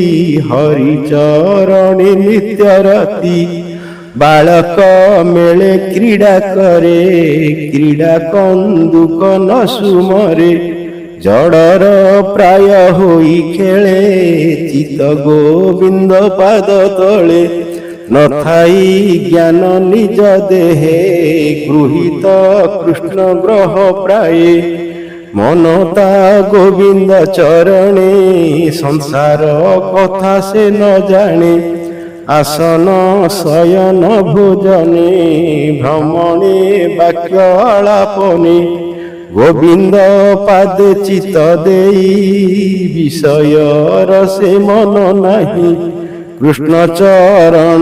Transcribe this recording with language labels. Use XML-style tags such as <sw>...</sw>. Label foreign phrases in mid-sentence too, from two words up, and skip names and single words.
<or>ହରିଚରଣେ ନିତ୍ୟରତି ବାଳକ ମେଳେ କ୍ରୀଡ଼ା କରେ କ୍ରୀଡ଼ା କନ୍ଦୁକ ନ ସୁମରେ ଜଡ଼ର ପ୍ରାୟ ହୋଇ ଖେଳେ ଚିତ ଗୋବିନ୍ଦ ପାଦ ତଳେ ନଥାଇ ଜ୍ଞାନ ନିଜ ଦେହେ ଗୃହୀତ କୃଷ୍ଣ ଗ୍ରହ ପ୍ରାୟେ ମନତା ଗୋବିନ୍ଦ ଚରଣେ ସଂସାର କଥା ସେ ନ ଜାଣେ ଆସନ ଶୟନ ଭୋଜନେ ଭ୍ରମଣେ ବାକ୍ୟ ଆଳାପନେ ଗୋବିନ୍ଦ ପାଦେ ଚିତ ଦେଇ ବିଷୟ ରସେ ମନ ନାହିଁ କୃଷ୍ଣ ଚରଣ</or>